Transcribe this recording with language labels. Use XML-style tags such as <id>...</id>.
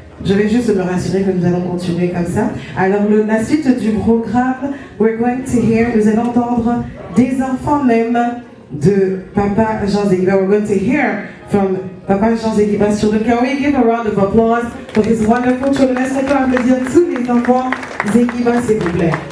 <fr>Je vais juste me rassurer que nous allons continuer comme ça. Alors, la suite du programme,</fr> <en>we're going to hear,</en> <fr>nous allons entendre des enfants même de Papa John Zeguiba.</fr> <en>We're going to hear from Papa John Zeguiba's children. Can we give a round of applause for his wonderful children?</en> <fr>Est-ce qu'on peut applaudir tous les enfants Zeguiba, s'il vous plaît?</fr>